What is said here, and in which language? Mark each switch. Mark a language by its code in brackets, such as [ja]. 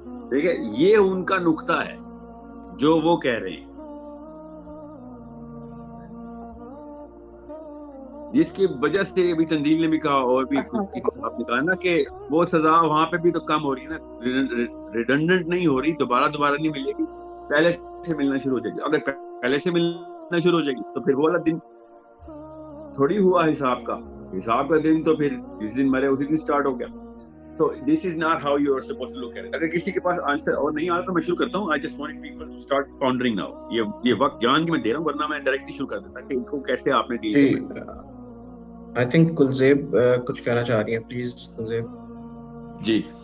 [ur] ٹھیک ہے, یہ ان کا نقطہ ہے جو وہ کہہ رہے ہیں, جس کی وجہ سے ابھی تنزیل نے بھی کہا اور بھی صاحب نے کہا نا کہ وہ سزا وہاں پہ بھی تو کم ہو رہی ہے نا, ریڈنڈنٹ نہیں ہو رہی, دوبارہ نہیں ملے گی, پہلے سے ملنا شروع ہو جائے گی. اگر پہلے سے ملنا شروع ہو جائے گی تو پھر وہ والا دن تھوڑی ہوا حساب کا دن, تو پھر جس دن مرے اسی دن سٹارٹ ہو گیا. [en] So this is not how you are supposed to look at it. [ur] اگر کسی کے پاس آنسر اور نہیں آ رہا تو میں شروع کرتا ہوں. [en] I just want people to start pondering now. [ur] یہ وقت جان کے میں دے رہا ہوں, ورنہ میں ڈائریکٹلی شروع کر دیتا کہ ان کو کیسے آپ نے ڈیل کرنا. [en] I think [ur] کلزیب کچھ کہنا چاہ رہی ہیں, پلیز کلزیب. جی